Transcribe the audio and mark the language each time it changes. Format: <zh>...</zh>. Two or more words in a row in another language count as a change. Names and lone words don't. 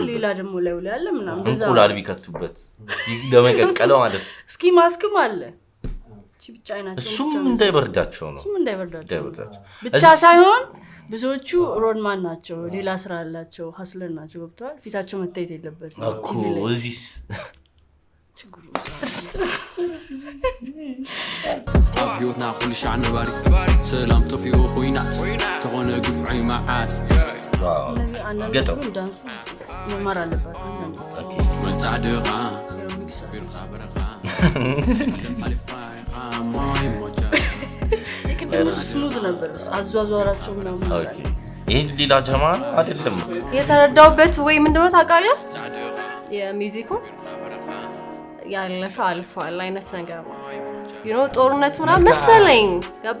<am>ሌላ ደግሞ ላይ ያለ ምናምን እንቁላል ቢከቱበት ለመቀቀለው ማለት እስኪ ማስክም አለ እቺ ብቻ አይናቸው እሱም እንዳይበርዳቸው ነው እሱም እንዳይበርዳቸው ብቻ ሳይሆን ብዙዎቹ ሮድማን ናቸው ሌላ ስራ አላቸው ሀስለር ናቸው ገብቷል ፊታቸው መታየት የለበትም እኮ እዚስ</am> <ti>አብዮትና ኩል ሻዕ ነባሪ ሰላም ጠፊኡ ኮይናት ተኾነ ግፍዓይ ማዓት</ti> <am>ገጠው ዳንሱ መማር አለባት መታደኻ ስሙዝ ነበር አዟዟራቸው ምናምን ይሄን ሌላ ጀማ አይደለም የተረዳውበት ወይ ምንድነው ታውቃለህ የሚውዚኩ ያለፈ አልፏል አይነት ነገር ነው ጦርነቱ ምናምን መሰለኝ ገባ</am>